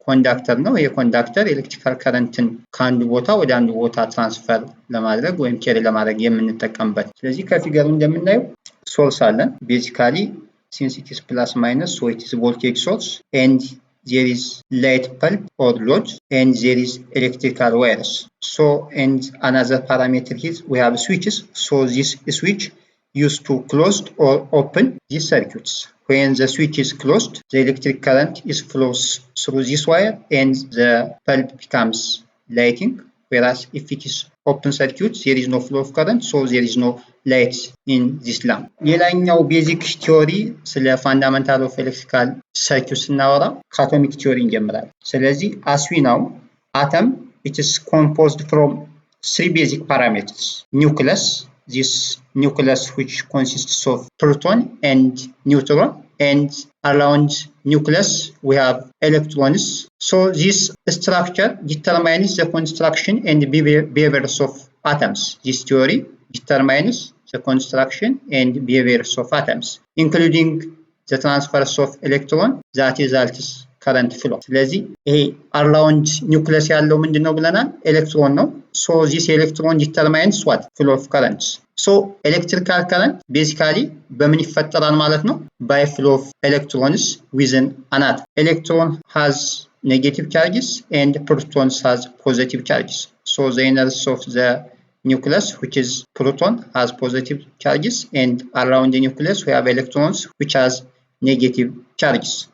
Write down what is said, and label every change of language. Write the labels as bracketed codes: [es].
[am] ኮንዳክተር ነው። ይሄ ኮንዳክተር ኤሌክትሪካል ከረንትን ከአንዱ ቦታ ወደ አንዱ ቦታ ትራንስፈር ለማድረግ ወይም ኬሪ ለማድረግ የምንጠቀምበት። ስለዚህ ከፊገሩ እንደምናየው ሶርስ አለን። ቤዚካሊ [en] since it is plus minus, so it is voltage source and there is light bulb or load and there is electrical wires. So and another parameter is we have switches. So this switch used to closed or open these circuits. When the switch is closed, the electric current is flows through this wire and the bulb becomes lighting. Whereas if it is open circuit, there is no flow of current, so there is no light in this lamp. [am] ሌላኛው ቤዚክ ቲዮሪ ስለ ፋንዳመንታል ኦፍ ኤሌክትሪካል ሰርኪዩት ስናወራ ከአቶሚክ ቲዮሪ እንጀምራለን። ስለዚህ [en] as we know, atom it is composed from three basic parameters. Nucleus, this nucleus which consists of proton and neutron, and around nucleus we have electrons. So this structure determines the construction and behaviors of atoms. This theory determines the construction and behaviors of atoms, including the transfers of electron that results current flow. [am] ስለዚህ ይሄ [en] around nucleus [am] ያለው ምንድነው ብለናል? ኤሌክትሮን ነው። [en] So this electron determines what? Flow of currents. So electrical current basically [am] በምን ይፈጠራል ማለት ነው? [en] By flow of electrons within an atom. Electron has negative charges and protons has positive charges. So the inners of the nucleus, which is proton, has positive charges, and around the nucleus we have electrons which has negative charges.